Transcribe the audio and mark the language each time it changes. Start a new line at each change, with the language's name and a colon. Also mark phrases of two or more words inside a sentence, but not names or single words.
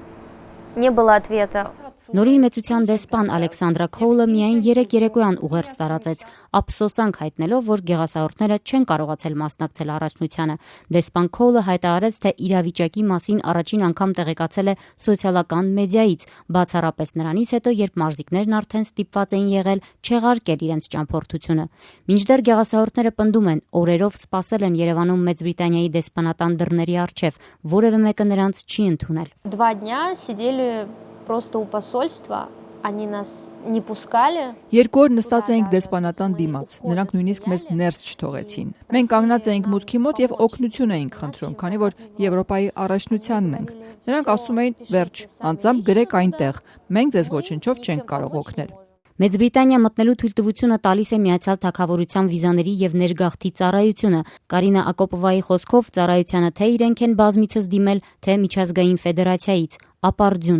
Armenian: Նորին մեծության դեսպան Ալեքսանդրա Քոուլը միայն 3 երեկոյան ուղերձ տարածեց, ափսոսանք հայտնելով, որ գեղասահորդները չեն կարողացել մասնակցել առաջնությանը։ Դեսպան Քոուլը հայտարարեց, թե իրավիճակի մասին առաջին անգամ տեղեկացել է սոցիալական մեդիայից, բացառապես նրանից հետո, երբ մարզիկներն արդեն ստիպված էին եղել չեղարկել իրենց ճամփորդությունը։ Մինչդեռ գեղասահորդները պնդում են, օրերով սպասել են Երևանում Մեծ Բրիտանիայի դեսպանատան դռների առջև, որևէ մեկը նրանց չի ընդունել։
Russian: 2 дня сидели просто у посольства, они нас не пускали.
Armenian: 2 օր նստած էինք դեսպանատան դիմաց, նրանք նույնիսկ մեզ ներս չթողեցին։ Մենք կանգնած էինք մուտքի մոտ եւ օգնություն էինք խնդրում, քանի որ Եվրոպայի առաջնությանն ենք։ Նրանք ասում էին՝ վերջ, անձամբ գրեք այնտեղ, մենք ձեզ ոչնչով չենք կարող օգնել։ Մեծ Բրիտանիա մտնելու թույլտվությունը տալիս է Միացյալ Թագավորության վիզաների եւ ներգաղթի ծառայությունը։ Կարինա Ակոպովայի խոսքով ծառայությանը թե իրենք են բազմիցս դիմել, թե միջազգային ֆեդերացիայից, ապարդյուն։